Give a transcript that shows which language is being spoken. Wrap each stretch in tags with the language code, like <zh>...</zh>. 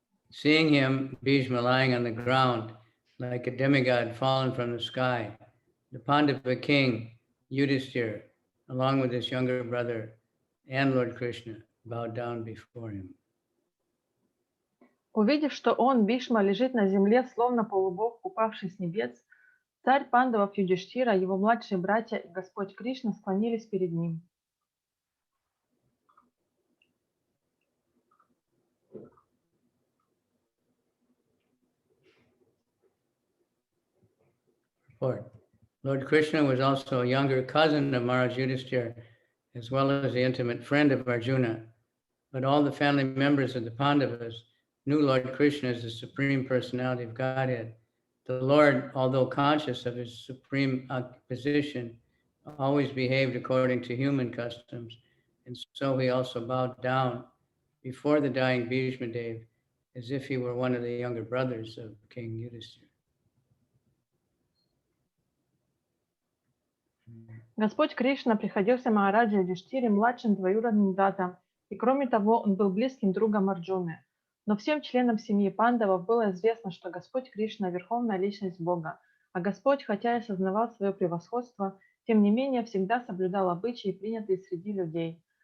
<en>Seeing him, Bhishma, lying on the ground like a demigod fallen from the sky, the Pandava king, Yudhishthira, along with his younger brother and Lord Krishna, bowed down before him.</en> <ru>Увидев, что он, Бхишма, лежит на земле, словно полубог, упавший с небес, царь пандавов Юдиштхира, его младшие братья и Господь Кришна склонились перед ним.</ru> <en>Lord Krishna was also a younger cousin of Maharaj Yudhishthira, as well as the intimate friend of Arjuna. But all the family members of the Pandavas knew Lord Krishna as the Supreme Personality of Godhead. The Lord, although conscious of his supreme position, always behaved according to human customs, and so he also bowed down before the dying Bhīṣmadeva, as if he were one of the younger brothers of King Yudhishthira.</en> <ru>Господь Кришна приходился Махараджа Юдиштхире младшим двоюродным братом, и кроме того, он был близким другом Арджуны. Но всем членам семьи пандавов было известно, что Господь Кришна – верховная личность Бога, а Господь, хотя и осознавал свое превосходство, тем не менее всегда соблюдал обычаи, принятые среди людей.</ru>